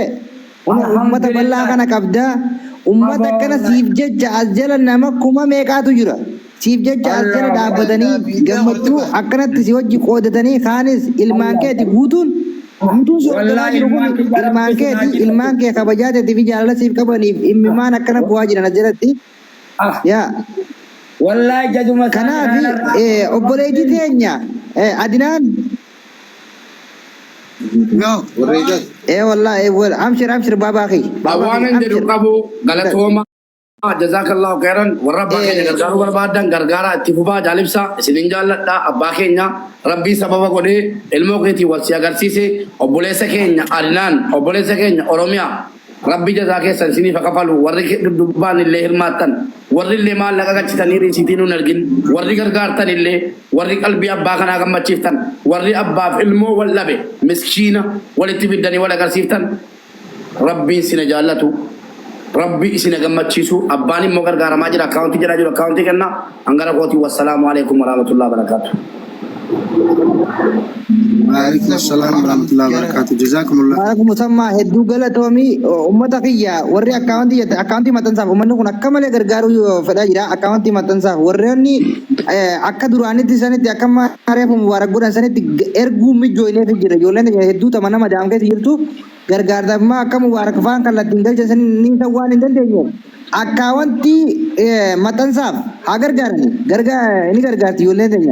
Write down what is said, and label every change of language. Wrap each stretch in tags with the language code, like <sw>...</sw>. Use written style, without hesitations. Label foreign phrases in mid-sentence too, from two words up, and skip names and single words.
<om>ummata bal'aa kana qabda ummata kana siif jecha as jala nama kuma meeqaatu jira siif jecha as jala dhaabbatanii gammachuu akkanatti si wajji qoodatanii kaanis ilmaan keeti guutuun soorgataa jiru kun ilmaan kee kabajaateetii fi jaalala siif qabaniif immimaan akkana bu'aa jiran as jalatti yaa wallahi jaduma kanaaf obboleetti teenya Adinaan والله ابشر بابا اخي Bawaan jedhu qabu galatooma</om> <ar>جزاك الله خيرا</ar> <om>warra abbaa keenya gargaaruu barbaadan gargaara itti fufaa jaalibsa isinin jaalladha abbaa keenya rabbii sababa godhee ilmoo keetii wal si agarsiise obboleessa keenya Adinaan obboleessa keenya Oromiyaa rabbi jazaa keessan isiniif kafalu warri dubbaan illee hirmaattan warri illee maallaqa gachitanii riisiitiin hin argin warri gargaartan illee warri qalbii abbaa kanaa gammachiiftan warri abbaaf ilmoo wal dhabe miskiina walitti fiddanii wal agarsiiftan rabbiin sina jaallatu rabbi isina gammachiisu abbaan immoo gargaaramaa jira akkaawuntii jedhaa jiru akkaawuntii kenna hangara kootii</om> <ar>والسلام عليكم ورحمة الله وبركاته وعليكم السلام ورحمة الله وبركاته جزاكم الله</ar> <om>Aku musamma hedduu galatoomii ummata kiyya warri akkaawuntii maxxansaaf uummanni kun akka malee gargaaruu fedhaa jira akkaawuntii maxxansaaf warreen akka duraanitti sanitti akka maareef mubaarak godhan sanitti erguu mijjooineef jira ijoolleen hedduu tama nama daam keessa jirtu gargaartammaa akka mubaarak faan kallattiin galchan sanii ni ta'uu waan hin dandeenye akkaawuntii maxxansaaf haa gargaaran ni gargaarti ijoolleen teenya.</om>